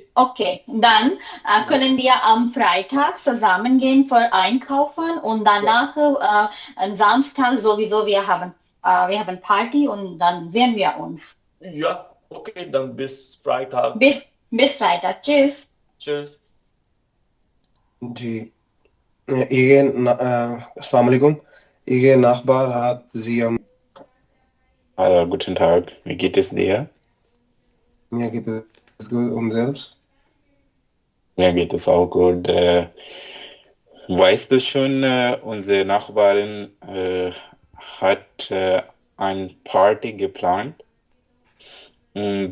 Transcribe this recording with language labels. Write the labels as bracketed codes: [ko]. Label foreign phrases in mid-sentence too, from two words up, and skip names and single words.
[de] Okay, dann können wir am Freitag zusammengehen für Einkaufen und danach am Samstag sowieso wir haben Party und dann sehen wir uns. Ja, okay, dann bis Freitag. Bis Freitag. Tschüss. Tschüss. [hi] जी [ar] السلام عليكم [hi] ये [de] Nachbar hat sie Hallo, guten Tag. Wie geht es dir? mir geht es gut und selbst. Mir geht es auch gut. Weißt du schon, unsere Nachbarin hat eine Party geplant und,